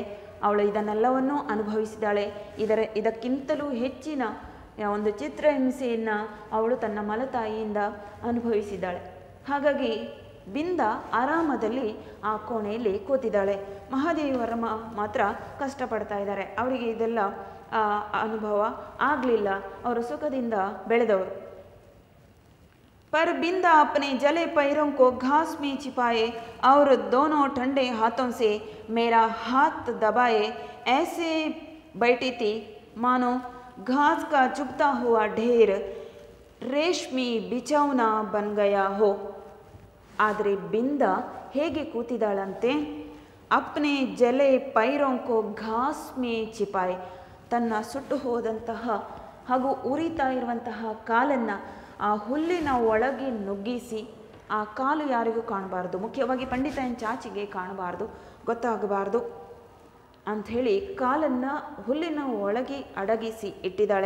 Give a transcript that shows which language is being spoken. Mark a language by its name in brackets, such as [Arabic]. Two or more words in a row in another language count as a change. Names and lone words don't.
[Kannada] ಅವಳು ಇದನ್ನೆಲ್ಲವನ್ನೂ ಅನುಭವಿಸಿದ್ದಾಳೆ. ಇದಕ್ಕಿಂತಲೂ ಹೆಚ್ಚಿನ ಒಂದು ಚಿತ್ರಹಿಂಸೆಯನ್ನು ಅವಳು ತನ್ನ ಮಲತಾಯಿಯಿಂದ ಅನುಭವಿಸಿದ್ದಾಳೆ. ಹಾಗಾಗಿ ಬಿಂದ ಆರಾಮದಲ್ಲಿ ಆ ಕೋಣೆಯಲ್ಲಿ ಕೂತಿದ್ದಾಳೆ. ಮಹಾದೇವಿ ವರ್ಮ ಮಾತ್ರ ಕಷ್ಟಪಡ್ತಾ ಇದ್ದಾರೆ. ಅವರಿಗೆ ಇದೆಲ್ಲ ಅನುಭವ ಆಗಲಿಲ್ಲ, ಅವರು ಸುಖದಿಂದ ಬೆಳೆದವರು. [Hindi] पर बिंदा अपने जले पैरों को घास में छिपाए और दोनों ठंडे हाथों से मेरा हाथ दबाए ऐसे बैठी थी मानो घास का चुभता हुआ ढेर. रेशमी बिछौना बन गया हो. [Kannada] ಆದರೆ ಬಿಂದ ಹೇಗೆ ಕೂತಿದ್ದಾಳಂತೆ, [Hindi] अपने जले पैरोंको घास में छिपाए, [Kannada] ತನ್ನ ಸುಟ್ಟು ಹೋದಂತಹ ಹಾಗೂ ಉರಿತಾ ಇರುವಂತಹ ಕಾಲನ್ನು ಆ ಹುಲ್ಲಿನ ಒಳಗೆ ನುಗ್ಗಿಸಿ, ಆ ಕಾಲು ಯಾರಿಗೂ ಕಾಣಬಾರ್ದು, ಮುಖ್ಯವಾಗಿ ಪಂಡಿತನ ಚಾಚಿಗೆ ಕಾಣಬಾರ್ದು, ಗೊತ್ತಾಗಬಾರ್ದು ಅಂಥೇಳಿ ಕಾಲನ್ನು ಹುಲ್ಲಿನ ಒಳಗೆ ಅಡಗಿಸಿ ಇಟ್ಟಿದ್ದಾಳೆ.